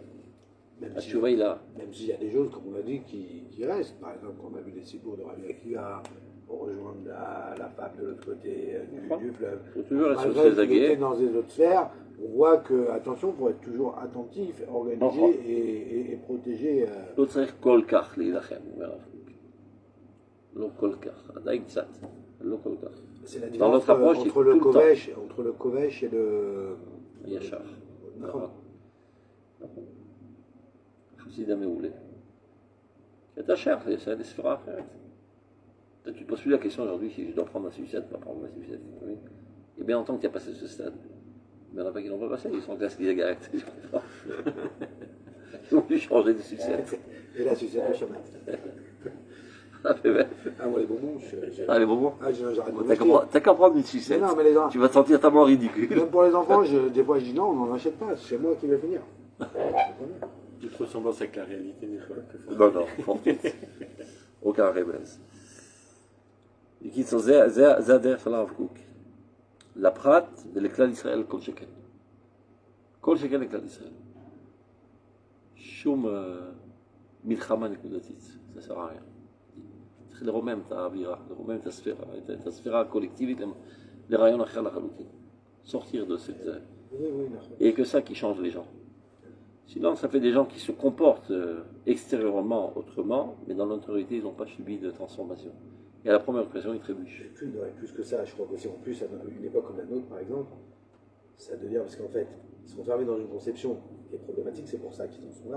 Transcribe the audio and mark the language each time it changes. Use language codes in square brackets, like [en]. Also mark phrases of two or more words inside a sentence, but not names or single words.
[fr] Même s'il y a des choses, comme on l'a dit, qui restent. Par exemple, on a vu les sibours de Rabbi Akiva, pour rejoindre la femme de l'autre côté du fleuve. Il faut toujours être sur Malgré ses aguets. dans les autres sphères, on voit que, attention, pour être toujours attentif, organisé et protégé. [he] לא צריך כל כך להילחם, אומר הרב קוק. לא כל כך, עדיין קצת, לא כל כך. [fr] C'est la Dans différence notre approche, entre le Kovesh et le... [he] ישר. נכון. נכון. חסיד המעולה. כי אתה שייך לספירה אחרת. [fr] Tu te poses plus la question aujourd'hui si je dois prendre ma sucette, pas prendre ma sucette. Oui. Et bien longtemps que tu as passé ce stade. Mais il n'y en a pas qui n'ont pas passé, ils sont en classe cigarette. Ils ont dû changer de sucette. Et la sucette de Shabbat. Ah, moi les bonbons, les bonbons. j'arrête T'as qu'à prendre une sucette. Non, mais les enfants, Tu vas te sentir tellement ridicule. même pour les enfants, des fois je dis non, on n'en achète pas, c'est moi qui vais finir. Toute ressemblance avec la réalité des fois. Non, aucun rébesse. [he] בקיצור, זה הדרך של הרב קוק. לפרט ולכלל ישראל כל שכן. כל שכן לכלל ישראל. שום מלחמה נקודתית, זה [fr] sert à rien. [he] צריך לרומם את האווירה, לרומם את הספירה הקולקטיבית לרעיון אחר לחלוטין. [fr] sortir de cette... Et que ça qui change les gens. Sinon, ça fait des gens qui se comportent extérieurement autrement, mais dans l'intériorité, ils n'ont pas subi de transformation. Et à la première occasion, ils trébuchent. Plus que ça, je crois qu'aussi en plus, à une époque comme la nôtre, par exemple, ça devient, parce qu'en fait, ils sont fermés dans une conception qui est problématique, c'est pour ça qu'ils en sont là.